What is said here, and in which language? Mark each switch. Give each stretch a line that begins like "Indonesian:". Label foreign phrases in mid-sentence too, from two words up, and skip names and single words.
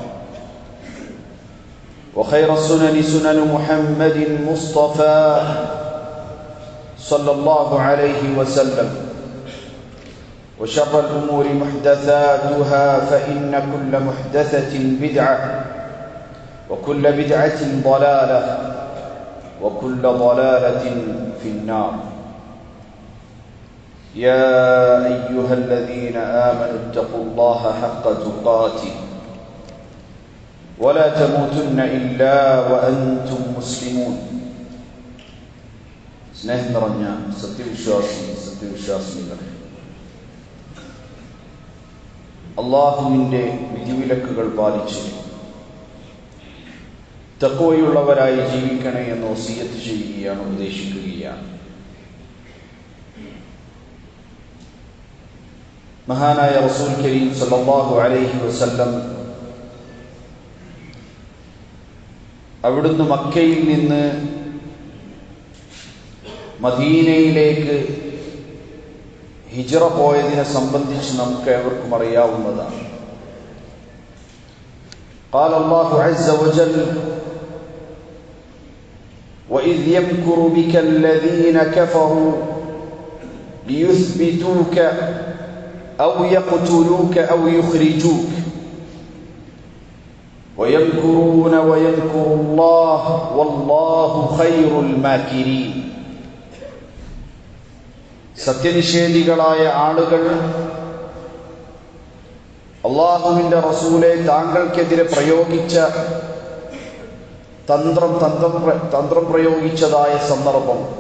Arabic: وخير السنن سنن محمد مصطفى صلى الله عليه وسلم وشر الأمور محدثاتها فإن كل محدثة بدعة وكل بدعة ضلالة وكل ضلالة في النار يا أيها الذين آمنوا اتقوا الله حق تقاته ولا تموتن إلا وأنتم مسلمون
Malayalam: സ്നേഹം നിറഞ്ഞ സത്യവിശ്വാസികളെ, അല്ലാഹുവിൻ്റെ വിധിവിലക്കുകൾ പാലിച്ച് തഖ്വയുള്ളവരായി ജീവിക്കണേ എന്ന് വസിയത്ത് ചെയ്യുകയാണ്, ഉപദേശിക്കുകയാണ്. മഹാനായ
Arabic: رسول كريم صلى الله عليه وسلم
Malayalam: അവിടുന്ന് മക്കയിൽ നിന്ന് മദീനയിലേക്ക് ഹിജ്റ പോയതിനെ സംബന്ധിച്ച് നമുക്ക് ഏവർക്കും അറിയാവുന്നതാണ്.
Arabic: قال الله عز وجل وإذ يمكر بك الذين كفروا ليثبتوك أو يقتلوك أو يخرجوك ويمكرون ويمكر الله والله خير الماكرين.
Malayalam: സത്യനിഷേധികളായ ആളുകൾ അല്ലാഹുവിൻ്റെ റസൂലെ താങ്കൾക്കെതിരെ പ്രയോഗിച്ച തന്ത്രം പ്രയോഗിച്ചതായ സന്ദർഭം,